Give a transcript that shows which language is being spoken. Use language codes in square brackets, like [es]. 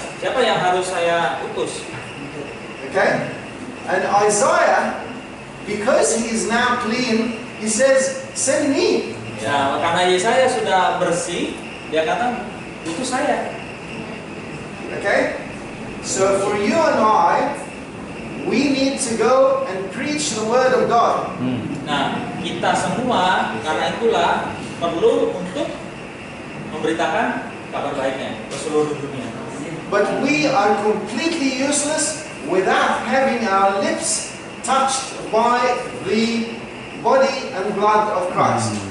[id] siapa yang harus saya utus? [en] Okay? And Isaiah, because he is now clean, he says, "Send me." [id] Ya, karena Yesaya sudah bersih, dia kata, utus saya. [en] Okay? So for you and I, we need to go and preach the word of God. [id] Nah, kita semua karena itulah perlu untuk memberitakan kabar baiknya ke seluruh dunia. [en] But we are completely useless without having our lips touched by the body and blood of Christ.